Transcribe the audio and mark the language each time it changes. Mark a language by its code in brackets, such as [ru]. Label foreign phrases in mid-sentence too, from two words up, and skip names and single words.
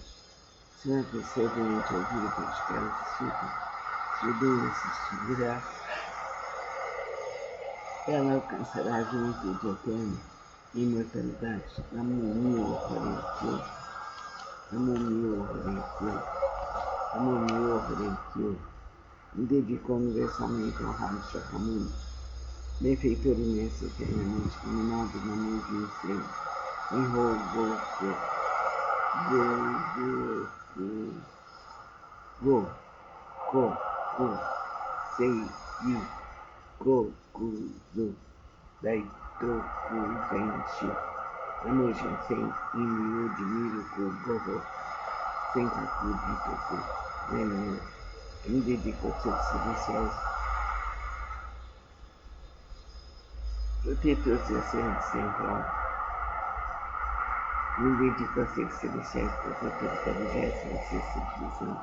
[pt] Se uma pessoa doente ouvir praticar esse sutra, sua doença se extinguirá e ela alcançará junto de eterno e imortalidade. Me dedico universalmente ao Ramo Shakyamuni, benfeitor imenso eternamente iluminado na luz do incêndio, em Gokuzo, Daitoku Zenshi, Amojinsen, Inyo Dimiro Kogoho, Senkaku Ditoku, Nenê. Eu me dedico aos seres celestiais, protetores da sede central. Me dedico aos seres celestiais, protetores da 26ª divisão.